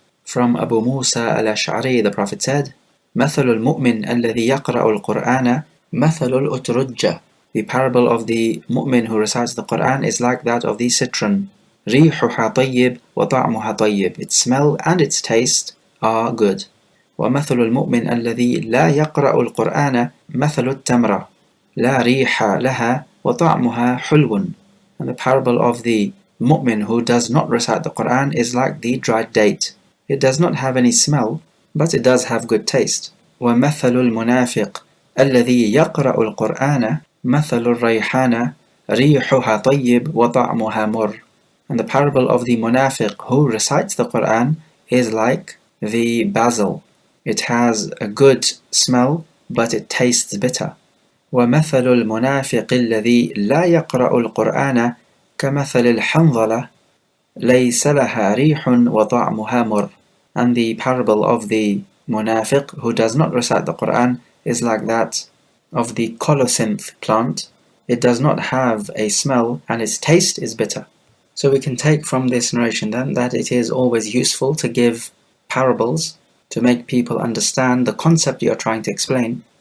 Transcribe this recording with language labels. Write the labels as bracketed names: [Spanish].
[English] From Abu Musa al-Ash'ari, the Prophet said, [Arabic] مثل المؤمن الذي يقرأ القرآن مثل الأترجة. [English] The parable of the mu'min who recites the Quran is like that of the citron. [Arabic] ريحها طيب وطعمها طيب. [English] Its smell and its taste are good. [Arabic] ومثل المؤمن الذي لا يقرأ القرآن مثل التمرة لا ريح لها وطعمها حلو. [English] And the parable of the mu'min who does not recite the Quran is like the dried date. It does not have any smell, but it does have good taste. [Arabic] ومثل المنافق الذي يقرأ القرآن مثل الريحانة ريحها طيب وطعمها مر. [English] And the parable of the munafiq who recites the Quran is like the basil. It has a good smell, but it tastes bitter. [Arabic] ومثل المنافق الذي لا يقرأ القرآن كمثل الحنظلة ليس لها ريح وطعمها مر. [English] And the parable of the munafiq who does not recite the Quran is like that of the colocynth plant. It does not have a smell and its taste is bitter. So we can take from this narration then that it is always useful to give parables to make people understand the concept you are trying to explain.